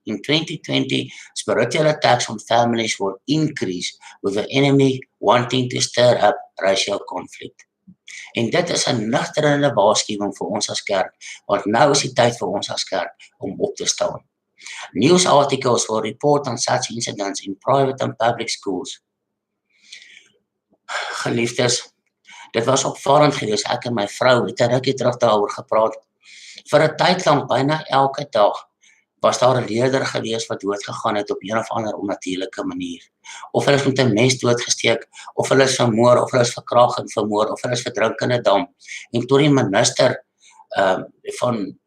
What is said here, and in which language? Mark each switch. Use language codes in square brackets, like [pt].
[en] In 2020, spiritual attacks on families will increase with the enemy wanting to stir up racial conflict. [af] En dit is 'n nugterende waarskuwing vir ons as kerk, want nou is die tyd vir ons as kerk om op te staan. [en] News articles will report on such incidents in private and public schools. [af] Geliefdes, dit was opvallend geweest. Ek en my vrou het 'n rukkie terug daaroor gepraat. Vir 'n tyd lank, byna elke dag, was daar 'n leerder geweest wat doodgegaan het op een of ander onnatuurlike manier. Of hulle is met 'n mes doodgesteek, of hulle is vermoor, of hulle is verkragt en vermoor, of hulle is verdrink in 'n dam. En toe die minister van